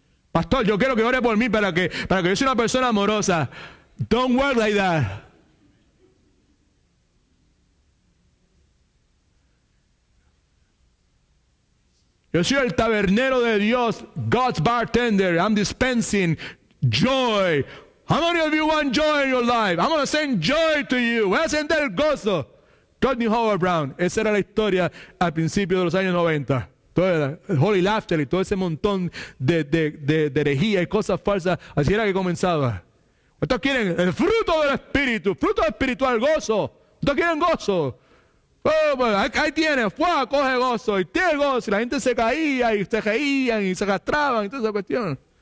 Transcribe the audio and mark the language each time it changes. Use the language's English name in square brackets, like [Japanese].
[Spanish] Pastor, yo quiero que ore por mí para que yo sea una persona amorosa. [English] Don't work like that. [Spanish] Yo soy el tabernero de Dios, [English] God's bartender. I'm dispensing joy. How many of you want joy in your life? I'm going to send joy to you. [Spanish] Voy a sender gozo. Rodney Howard Brown. Esa era la historia al principio de los años 90. Todo el Holy Laughter y todo ese montón de herejía y cosas falsas. Así era que comenzaba. ¿Ustedes quieren el fruto del Espíritu? Fruto espiritual, gozo. ¿Ustedes quieren gozo? Oh, pues, ahí tienes, coge gozo, y tiene gozo, y la gente se caía, y se reían, y se castraban, y toda esa cuestión.